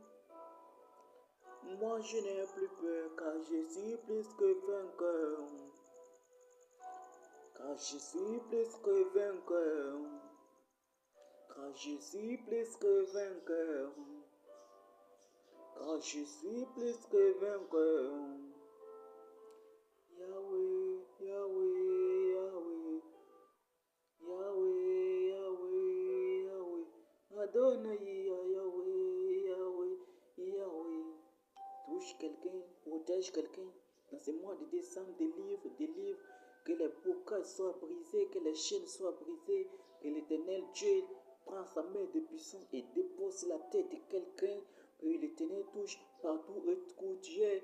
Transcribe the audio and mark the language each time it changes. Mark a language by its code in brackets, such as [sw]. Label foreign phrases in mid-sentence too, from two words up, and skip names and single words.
[fr] Moi je n'ai plus peur, car je suis plus que vainqueur. Car je suis plus que vainqueur. Car je suis plus que vainqueur. Car je suis plus que vainqueur. Yahweh, Yahweh, Yahweh. Yahweh, Yahweh, Yahweh. Adonai, Yahweh, Yahweh, Yahweh. Touche quelqu'un, protège quelqu'un. Dans ce mois de décembre, délivre. Que les boucles soient brisées, que les chaînes soient brisées. Que l'Éternel Dieu prend sa main de puissance et dépose sur la tête de quelqu'un. Que l'Éternel touche partout où tu es.